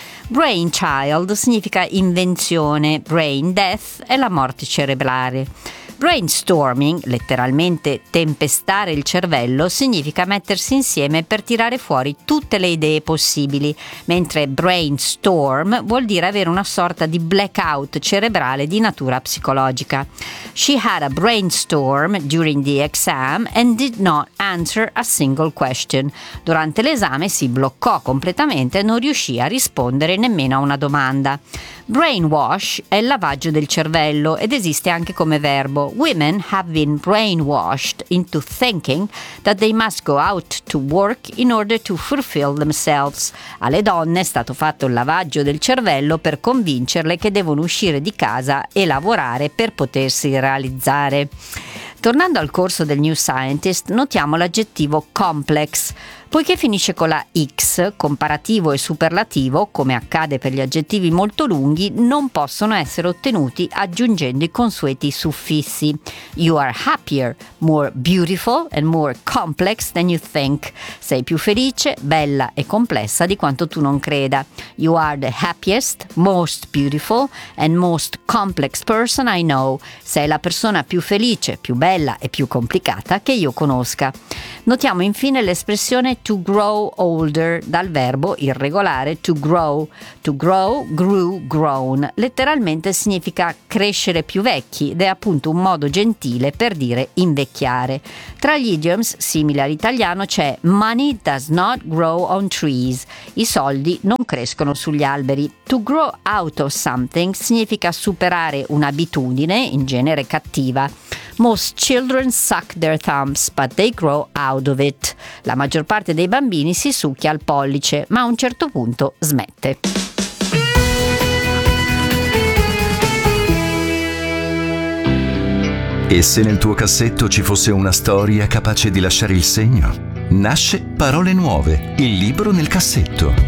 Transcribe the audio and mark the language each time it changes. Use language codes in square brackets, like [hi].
[it] Brain child significa invenzione, brain death è la morte cerebrale. Brainstorming, letteralmente tempestare il cervello, significa mettersi insieme per tirare fuori tutte le idee possibili, mentre brainstorm vuol dire avere una sorta di blackout cerebrale di natura psicologica. [en] She had a brainstorm during the exam and did not answer a single question. [it] Durante l'esame si bloccò completamente e non riuscì a rispondere nemmeno a una domanda. Brainwash è il lavaggio del cervello ed esiste anche come verbo. [en] Women have been brainwashed into thinking that they must go out to work in order to fulfill themselves. [it] Alle donne è stato fatto il lavaggio del cervello per convincerle che devono uscire di casa e lavorare per potersi realizzare. Tornando al corso del New Scientist, notiamo l'aggettivo complex. Poiché finisce con la X, comparativo e superlativo, come accade per gli aggettivi molto lunghi, non possono essere ottenuti aggiungendo i consueti suffissi. [en] You are happier, more beautiful and more complex than you think. [it] Sei più felice, bella e complessa di quanto tu non creda. [en] You are the happiest, most beautiful and most complex person I know. [it] Sei la persona più felice, più bella e più complicata che io conosca. Notiamo infine l'espressione to grow older dal verbo irregolare to grow, grown. Letteralmente significa crescere più vecchi ed è appunto un modo gentile per dire invecchiare. Tra gli idioms simili all'italiano c'è [en] money does not grow on trees, [it] i soldi non crescono sugli alberi. [en] To grow out of something [it] significa superare un'abitudine, in genere cattiva. [en] Most children suck their thumbs, but they grow out of it. [it] La maggior parte dei bambini si succhia al pollice, ma a un certo punto smette. E se nel tuo cassetto ci fosse una storia capace di lasciare il segno? nasce Parole Nuove, il libro nel cassetto.